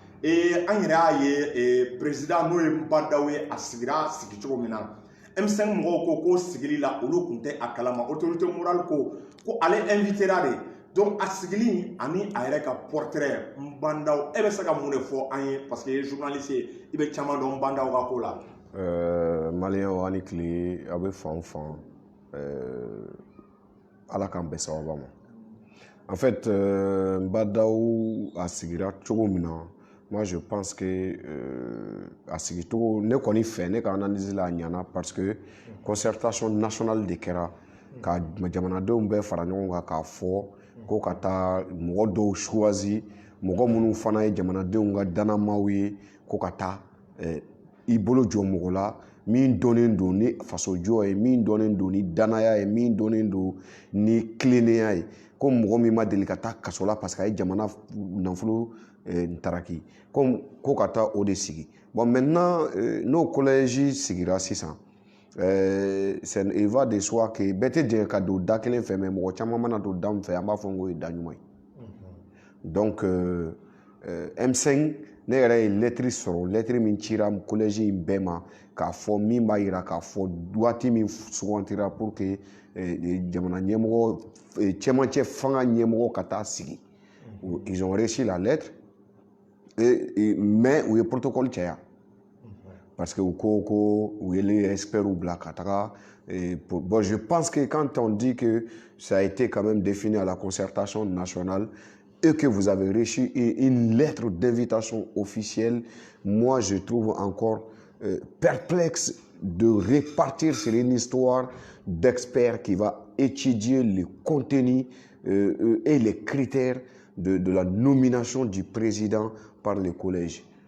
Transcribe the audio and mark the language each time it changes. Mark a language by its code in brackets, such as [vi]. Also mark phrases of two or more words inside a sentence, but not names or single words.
[bm] an yɛrɛ y'a ye président n'o ye Mbadaw ye a sigira sigi cogo min na M5 mɔgɔw ko sigili la olu tun tɛ a kalama [fr] autorité morale [bm] ko ale invitera de donc a sigili ani a yɛrɛ ka portrait Mbadaw e bɛ se ka mun de fɔ an ye [fr] parce que journaliste [bm] ye i bɛ caman dɔn Mbadaw ka ko la. Maliyɛnw a' ni tile a bɛ fan o fan Ala k'an bɛn sababa ma. [fr] En fait [bm] Mbadaw a sigira cogo min na [fr] moi je pense que [bm] a sigi cogo ne kɔni fɛ ne ka analyse la a ɲana [fr] parce que concertation nationale [bm] de kɛra ka jamanadenw bɛɛ fara ɲɔgɔn kan k'a fɔ ko ka taa mɔgɔ dɔw choisi mɔgɔ minnu fana ye jamanadenw ka danamaw ye ko ka taa i bolo jɔ mɔgɔ la min dɔnnen don ni fasojɔ ye min dɔnnen don ni danaya ye min dɔnnen don ni kilennenya ye ko mɔgɔ min ma deli ka taa kaso la [fr] parce que [bm] a ye jamana nafolo ntaraki ko ka taa o de sigi bon maintenant n'o collège sigira sisan [fr] il va de soi que [bm] bɛɛ tɛ jɛn ka don da kelen fɛ mais mɔgɔ caman mana don da min fɛ an b'a fɔ ko ye da ɲuman ye donc M5 ne yɛrɛ ye lettre sɔrɔ lettre min cira collège in bɛɛ ma k'a fɔ min b'a yira k'a fɔ waati min sugantira [fr] pour que [bm] jamana ɲɛmɔgɔ cɛmancɛ fanga ɲɛmɔgɔ ka taa sigi [fr] ils ont reçu la lettre [bm] mais u ye protocole caya [fr] parce que [bm] u ko u ye [fr] les experts [bm] bila ka taga bon [fr] je pense que quand on dit que ça a été quand même défini à la concertation nationale et que vous avez reçu une lettre d'invitation officielle, moi je trouve encore perplexe de repartir sur une histoire d'experts qui va étudier le contenu et les critères de la nomination du président par le collège.